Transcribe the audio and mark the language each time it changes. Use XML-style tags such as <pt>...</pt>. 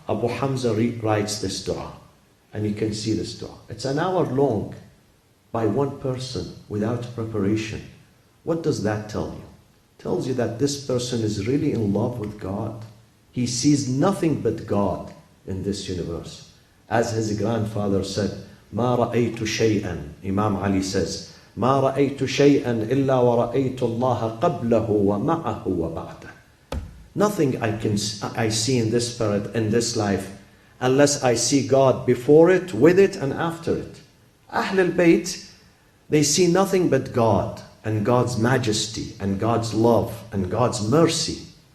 <en>Abu Hamza writes this dua. And you can see this dua. It's an hour long by one person without preparation. What does that tell you? It tells you that this person is really in love with God. He sees nothing but God in this universe. As his grandfather said,</en> <ar>ما رأيت شيئا,</ar> <en>Imam Ali says,</en> <ar>ما رأيت شيئا إلا ورأيت الله قبله ومعه وبعده.</ar> <en>Nothing I see in this spirit, in this life, unless I see God before it, with it, and after it. Ahlul Bayt, they see nothing but God and God's majesty and God's love and God's mercy.</en>